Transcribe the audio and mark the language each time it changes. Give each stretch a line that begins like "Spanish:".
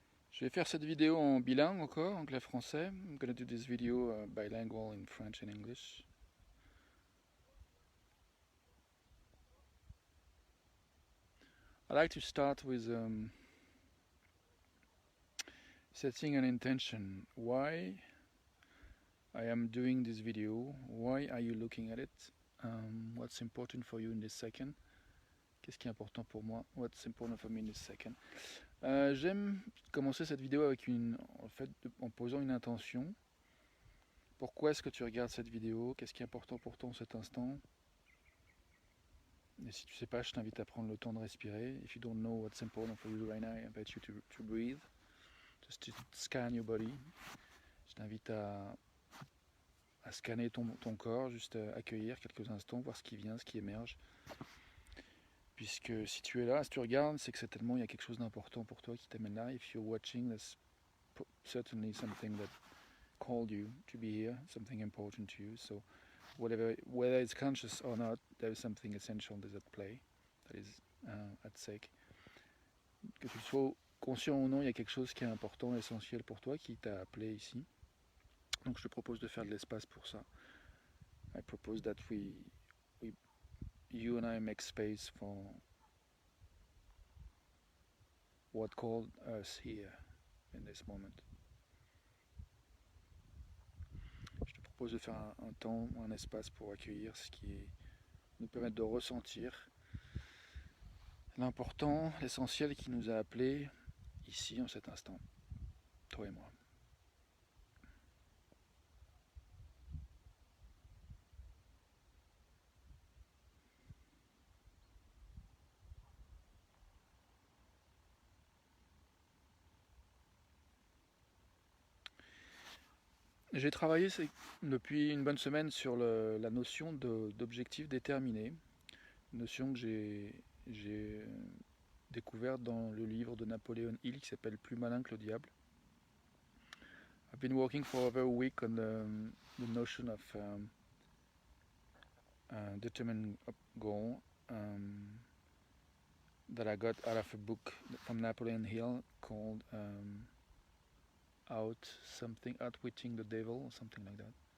French: Je vais faire cette vidéo en bilingue encore, anglais-français.
English: I'm gonna do this video bilingual in French and English. I like to start with setting an intention. Why I am doing this video? Why are you looking at it? What's important for you in this second?
French: Qu'est-ce qui est important pour moi?
English: What's important for me in this second?
French: J'aime commencer cette vidéo avec en posant une intention. Pourquoi est-ce que tu regardes cette vidéo? Qu'est-ce qui est important pour toi en cet instant? Et si tu sais pas, je t'invite à prendre le temps de respirer.
English: If you don't know what's important for you right now, I invite you to breathe. Just to scan your body.
French: Je t'invite à scanner ton corps, juste à accueillir quelques instants, voir ce qui vient, ce qui émerge. Puisque si tu es là, si tu regardes, c'est que certainement il y a quelque chose d'important pour toi qui t'amène là.
English: If you're watching, there's certainly something that called you to be here, something important to you. So whether it's conscious or not, there is something essential that is at play, that is at stake.
French: Que tu sois conscient ou non, il y a quelque chose qui est important, essentiel pour toi, qui t'a appelé ici. Donc je te propose de faire de l'espace pour ça.
English: I propose that you and I make space for what called us here in this moment.
French: Je te propose de faire un temps, un espace pour accueillir ce qui nous permet de ressentir l'important, l'essentiel qui nous a appelés ici en cet instant, toi et moi. J'ai travaillé depuis une bonne semaine sur la notion d'objectif déterminé, une notion que j'ai découverte dans le livre de Napoléon Hill qui s'appelle Plus malin que le diable.
English: I've been working for over a week on the notion of determined goal that I got out of a book from Napoleon Hill called Outwitting the Devil or something like that.